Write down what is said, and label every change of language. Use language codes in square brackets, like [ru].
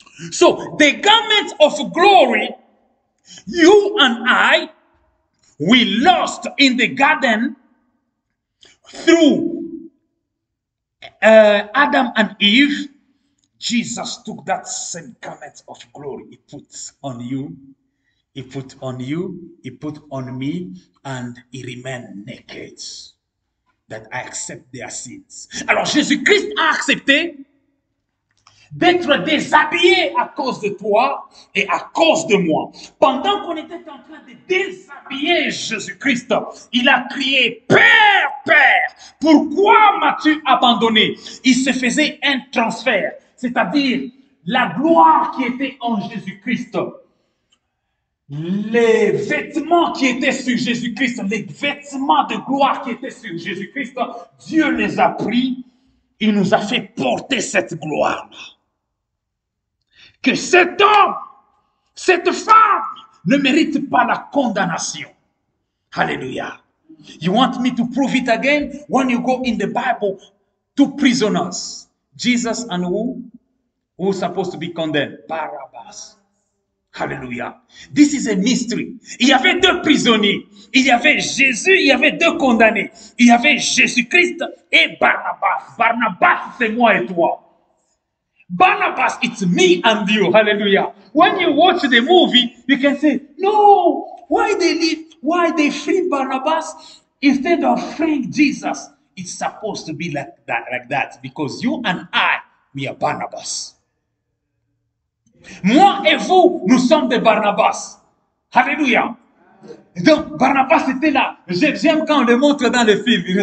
[en] So the garment of glory, you and I, we lost in the garden through Adam and Eve. Jesus took that same garment of glory. He put on you, he put on you, he put on me, and he remained naked. That I accept their sins. [fr] Alors Jésus-Christ a accepté d'être déshabillé à cause de toi et à cause de moi. Pendant qu'on était en train de déshabiller Jésus-Christ, il a crié, Père, Père, pourquoi m'as-tu abandonné? Il se faisait un transfert, c'est-à-dire la gloire qui était en Jésus-Christ, les vêtements qui étaient sur Jésus-Christ, les vêtements de gloire qui étaient sur Jésus-Christ, Dieu les a pris, il nous a fait porter cette gloire-là. Que cet homme, cette femme ne mérite pas la condamnation. [en] Hallelujah. You want me to prove it again? When you go in the Bible, two prisoners, Jesus and who? Who's supposed to be condemned? Barabbas. Hallelujah. This is a mystery. [fr] Il y avait deux prisonniers. Il y avait Jésus, il y avait deux condamnés. Il y avait Jésus-Christ et Barnabas. Barnabas, c'est moi et toi. [en] Barnabas, it's me and you. Hallelujah. When you watch the movie, you can say, no, why they free Barnabas instead of freeing Jesus? It's supposed to be like that, because you and I, we are Barnabas. [fr] Moi et vous, nous sommes des Barnabas. Alléluia. Donc, Barnabas était là. J'aime quand on le montre dans le film.